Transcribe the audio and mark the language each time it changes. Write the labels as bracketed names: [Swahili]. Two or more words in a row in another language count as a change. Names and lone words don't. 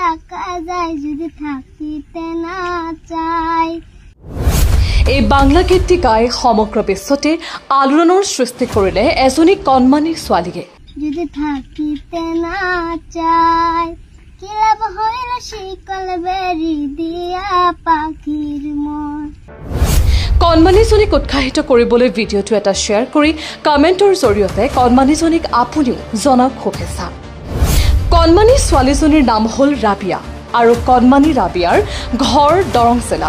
[Bangla] রাখা যায় যদি থাকিতে না চায়। [Assamese] এই বাংলা গীতটি গাই সমগ্ৰ বিশ্বতে আলোড়নৰ সৃষ্টি কৰিলে এজনী কণমানি ছোৱালীয়ে। [Bangla] যদি থাকিতে না চায় কি লাভ হইল শিকল বেৰি দিয়া পাখিৰ মন। [Assamese] কণমানিজনীক উৎসাহিত কৰিবলৈ ভিডিঅ'টো এটা শ্বেয়াৰ কৰি কমেণ্টৰ জৰিয়তে কণমানিজনীক আপুনিও জনাওক শুভেচ্ছা। কণমানি ছোৱালীজনীৰ নাম হ'ল ৰাবিয়া আৰু কণমানি ৰাবিয়াৰ ঘৰ দৰং জিলাত।